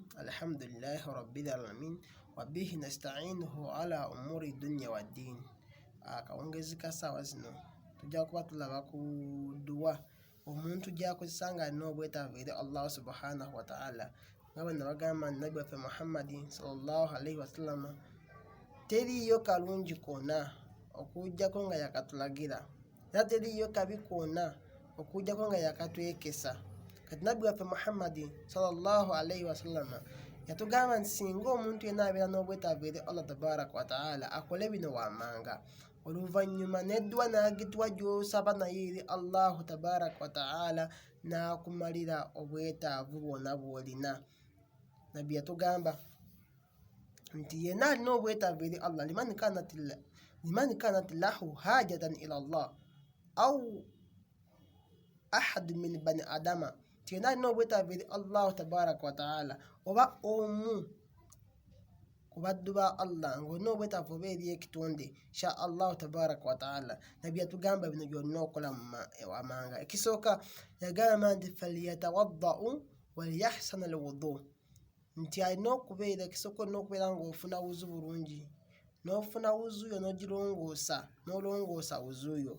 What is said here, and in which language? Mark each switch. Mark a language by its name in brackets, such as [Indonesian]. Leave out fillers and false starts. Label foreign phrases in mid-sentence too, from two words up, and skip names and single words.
[Arabic] الحمد لله رب العالمين وبه نستعينه على أمور الدنيا والدين. [Ganda] Akawongezeka sawa zino tujja kuba tulaba ku duwa omuntu gy'akozesa nga alina obwetaavu eri Allah [Arabic] سبحانه وتعالى [Ganda] nga bwe nabagamba nabbi waffe Muhammadi [Arabic] صلى الله عليه وسلم [Ganda] teriiyo kalungi konna okujjako nga yakatulagira era teriiyo kabi konna okujjako nga yakatwekesa. Kati nabbi waffe Muhammadi [Arabic] صلى الله عليه وسلم [Ganda] yatugamba nti singa omuntu yenna abeera n'obwetaavu eri Allah [Arabic] تبارك وتعالى [Ganda] akole bino wammanga, oluvannyuma n'eddwa n'agituwa gy'osaba naye eri [Arabic] الله تبارك وتعالى [Ganda] n'akumalira obwetaavu bwonna bw'olina. Nabbi yatugamba nti yenna alina obwetaavu eri Allah [Arabic] لمن كانت له حاجة إلى الله أو أحد من بني آدم, [Ganda] nti yenna alina obwetaavu eri [Arabic] الله تبارك وتعالى [Ganda] oba omu ku baddu ba Allah ng'olina obwetaavu oba eri ekitonde sha [Arabic] الله تبارك وتعالى. [Ganda] Nabbi yatugamba bino byolina okukola wamanga. Ekisooka yagamba nti [Arabic] فليتوضأ وليحسن الوضوء, [Ganda] nti alina okubeera ekisooka olina okubeera ng'ofuna wuzu bulungi, n'ofuna wuzuyo n'ogirongoosa n'olongoosa wuzuyo.